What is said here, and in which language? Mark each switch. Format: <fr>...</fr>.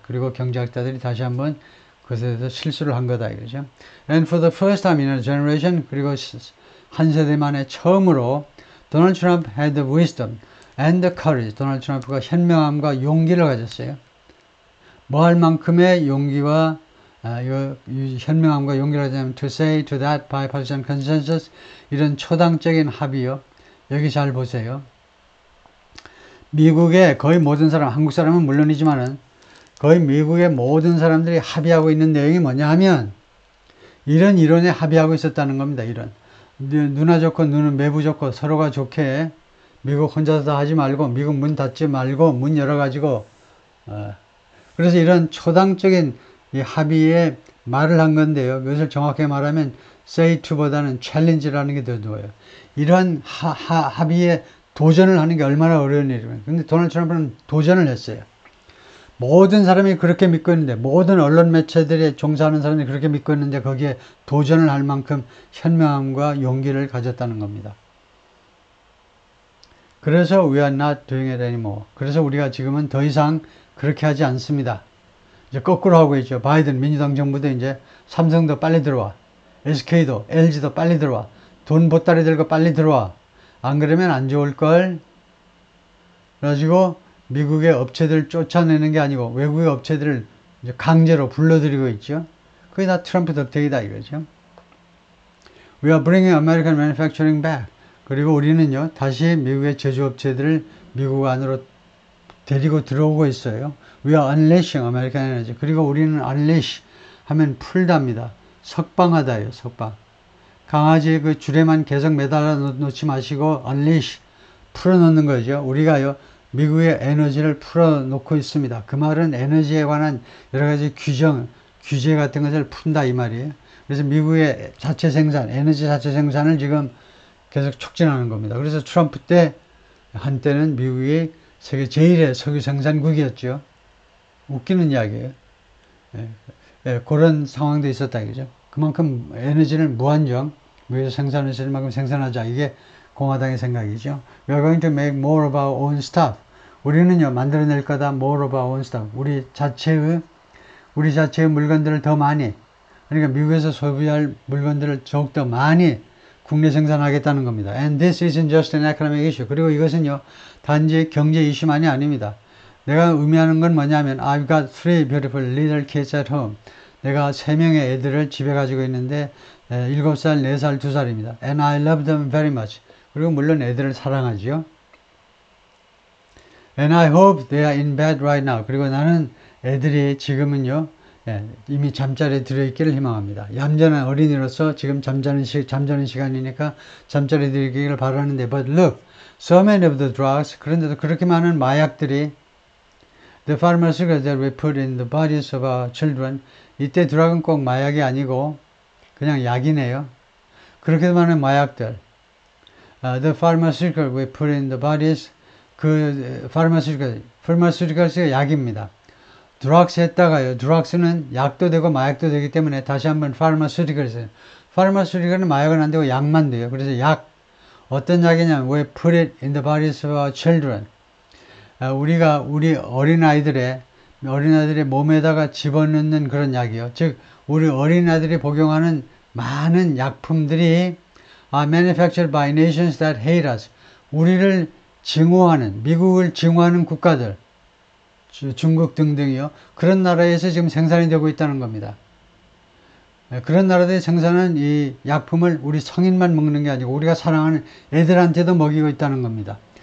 <ko>그리고 경제학자들이 다시 한번 그것에 대해서 실수를 한 거다 이거죠.</ko> <en>And for the first time in a generation,</en> <ko>그리고 한 세대 만에 처음으로</ko> <en>도널드 트럼프 had the wisdom and the courage.</en> <ko>도널드 트럼프가 현명함과 용기를 가졌어요. 뭐 할 만큼의 용기와 현명함과 용기를 가졌냐면</ko> <en>to say to that bipartisan consensus</en> <ko>이런 초당적인 합의요. 여기 잘 보세요. 미국의 거의 모든 사람, 한국 사람은 물론이지만은 거의 미국의 모든 사람들이 합의하고 있는 내용이 뭐냐 하면 이런 이론에 합의하고 있었다는 겁니다. 이런 누나 좋고 누는 매부 좋고 서로가 좋게 미국 혼자서 다 하지 말고 미국 문 닫지 말고 문 열어가지고 그래서 이런 초당적인 이 합의에 말을 한 건데요. 이것을 정확하게 말하면 say to보다는 challenge라는 게 더 좋아요. 이런 합의에 도전을 하는 게 얼마나 어려운 일이에요. 근데 도널드 트럼프는 도전을 했어요. 모든 사람이 그렇게 믿고 있는데 모든 언론 매체들에 종사하는 사람이 그렇게 믿고 있는데 거기에 도전을 할 만큼 현명함과 용기를 가졌다는 겁니다.</ko> <en>그래서 we are not doing it anymore.</en> <ko>그래서 우리가 지금은 더 이상 그렇게 하지 않습니다. 이제 거꾸로 하고 있죠. 바이든 민주당 정부도 이제 삼성도 빨리 들어와. SK도 LG도 빨리 들어와. 돈 보따리 들고 빨리 들어와. 안 그러면 안 좋을걸. 그래가지고 미국의 업체들 쫓아내는 게 아니고 외국의 업체들을 이제 강제로 불러들이고 있죠. 그게 다 트럼프 덕택이다 이거죠.</ko> <en>We are bringing American manufacturing back.</en> <ko>그리고 우리는요, 다시 미국의 제조업체들을 미국 안으로 데리고 들어오고 있어요.</ko> <en>We are unleashing American energy.</en> <ko>그리고 우리는 unleash 하면 풀답니다. 석방하다예요, 석방. 강아지 그 줄에만 계속 매달아 놓지 마시고 unleash, 풀어놓는 거죠. 우리가요, 미국의 에너지를 풀어놓고 있습니다. 그 말은 에너지에 관한 여러 가지 규제 같은 것을 푼다 이 말이에요. 그래서 미국의 자체 생산, 에너지 자체 생산을 지금 계속 촉진하는 겁니다. 그래서 트럼프 때 한때는 미국이 세계 제1의 석유 생산국이었죠. 웃기는 이야기예요. 그런 상황도 있었다 이거죠. 그만큼 에너지를 무한정 미국에서 생산할 수 있을 만큼 생산하자. 이게 공화당의 생각이죠.</ko> <en>We are going to make more of our own stuff.</en> <ko>우리는요, 만들어낼 거다.</ko> <en>more of our own stuff.</en> <ko>우리 자체의 물건들을 더 많이, 그러니까 미국에서 소비할 물건들을 더욱더 많이 국내 생산하겠다는 겁니다.</ko> <en>And this isn't just an economic issue.</en> <ko>그리고 이것은요, 단지 경제 이슈만이 아닙니다. 내가 의미하는 건 뭐냐면</ko> <en>I've got 3 beautiful little kids at home.</en> <ko>내가 3명의 애들을 집에 가지고 있는데 7살, 4살, 2살입니다.</ko> <en>And I love them very much.</en> <ko>그리고 물론 애들을 사랑하죠.</ko> <en>And I hope they are in bed right now.</en> <ko>그리고 나는 애들이 지금은요, 이미 잠자리에 들어있기를 희망합니다. 얌전한 어린이로서 지금 잠자는 시간이니까 잠자리에 들어있기를 바라는데,</ko> <en>but look, so many of the drugs,</en> <ko>그런데도 그렇게 많은 마약들이,</ko> <en>the pharmaceuticals that we put in the bodies of our children,</en> <ko>이때 드락은 꼭 마약이 아니고 그냥 약이네요. 그렇게 많은 마약들,</ko> <en>the pharmaceuticals we put in the bodies,</en> <ko>그 pharmaceuticals가 약입니다. drugs 했다가요. drugs는 약도 되고 마약도 되기 때문에 다시 한번 pharmaceuticals. pharmaceutical은 마약은 안 되고 약만 돼요. 그래서 약. 어떤 약이냐면</ko> <en>we put it in the bodies of our children.</en> <ko>우리가 우리 어린아이들의 몸에다가 집어넣는 그런 약이요. 즉 우리 어린아이들이 복용하는 많은 약품들이</ko> <en>are manufactured by nations that hate us.</en> <ko>우리를 증오하는, 미국을 증오하는 국가들, 중국 등등이요. 그런 나라에서 지금 생산이 되고 있다는 겁니다. 그런 나라들이 생산한 이 약품을 우리 성인만 먹는 게 아니고 우리가 사랑하는 애들한테도 먹이고 있다는 겁니다.</ko>